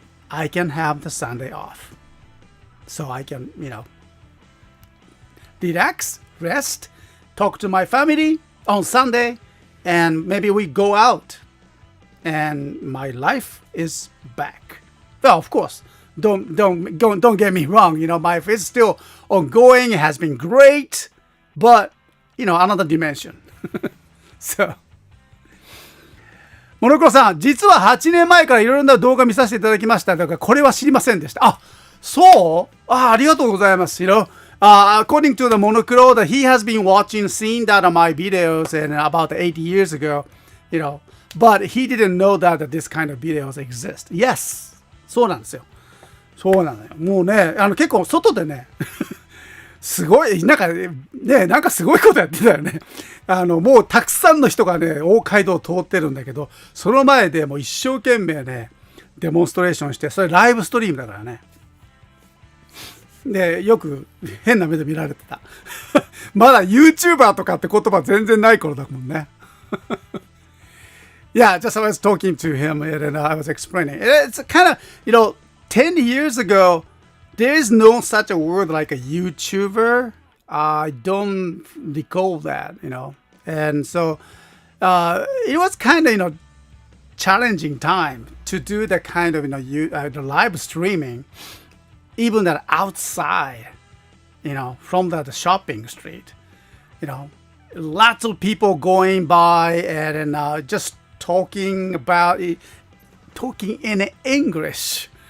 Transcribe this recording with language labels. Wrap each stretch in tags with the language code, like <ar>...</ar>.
<en>I can have the Sunday off, so I can relax, rest, talk to my family on Sunday, and maybe we go out, and my life is back. Well, of course, don't get me wrong. My life is still ongoing. It has been great, but another dimension. So.</en> <ja>モノクロさん、実は8年前からいろいろな動画見させていただきました。だからこれは知りませんでした。あ、そう？ありがとうございます。</ja> <en>According to the Monocro, that he has been seen that on my videos and about 8 years ago, but he didn't know that this kind of videos exist. Yes!</en> <ja>そうなんですよ。そうなのよ。もうね、結構外でね、すごい、なんかすごいことやってたよね。もうたくさんの人がね、大街道を通ってるんだけど、その前でもう一生懸命ね、デモンストレーションして、それライブストリームだからね。で、よく変な目で見られてた。まだ YouTuber とかって言葉全然ない頃だもんね。</ja> <en>Yeah, just I was talking to him and I was explaining. It's kind of, 10 years ago, there is no such a word like a YouTuber. I don't recall that, And so it was kind of, challenging time to do the kind of, the live streaming, even that outside, from the shopping street, lots of people going by and just talking in English.</en>